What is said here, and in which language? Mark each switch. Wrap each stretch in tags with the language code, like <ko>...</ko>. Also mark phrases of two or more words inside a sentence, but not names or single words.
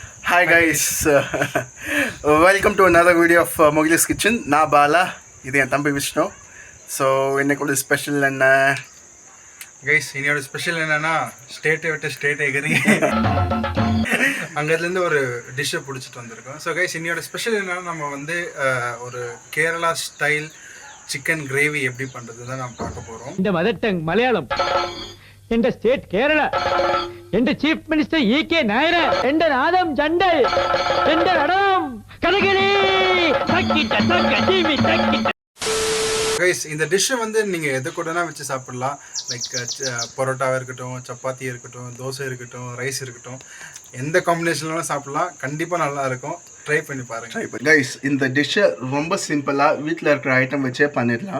<en>Hi guys, welcome to another video of Mogil's Kitchen.</en> <ta>நான் பாலா, இது என் தம்பி விஷ்ணு. ஸோ இன்னைக்கு ஒரு ஸ்பெஷல் என்ன கைஸ், இன்னையோட ஸ்பெஷல் என்னன்னா ஸ்டேட்டை விட்டு ஸ்டேட் எகிரி அங்கேருந்து ஒரு டிஷ்ஷை பிடிச்சிட்டு வந்திருக்கோம். ஸோ கைஸ், இன்னையோட ஸ்பெஷல் என்னன்னா நம்ம வந்து ஒரு கேரளா</ta> <en>style chicken gravy</en> <ta>எப்படி பண்ணுறது தான் நம்ம பார்க்க போகிறோம். இந்த</ta> <en>mother tongue</en> <ta>மலையாளம்,</ta> <ml>എന്റെ സ്റ്റേറ്റ് കേരള, എന്റെ</ml> <en>chief minister</en> <ml>ഇ.കെ. നായർ, എന്റെ നാദം ചണ്ടൽ, എന്റെ നടനം കഥകളി തക്കിട്ട തക്ക ജീവി തക്കിട്ട.</ml> <ta>கைஸ், இந்த டிஷ்ஷை வந்து நீங்கள் எது கூடனா வச்சு சாப்பிடலாம். லைக் பரோட்டாவாக இருக்கட்டும், சப்பாத்தி இருக்கட்டும், தோசை இருக்கட்டும், ரைஸ் இருக்கட்டும், எந்த காம்பினேஷன்லாம் சாப்பிடலாம். கண்டிப்பாக நல்லா இருக்கும். ட்ரை பண்ணி பாருங்கள். கைஸ், இந்த டிஷ்ஷை ரொம்ப சிம்பிளாக வீட்டில் இருக்கிற ஐட்டம் வச்சே பண்ணிடலாம்.</ta>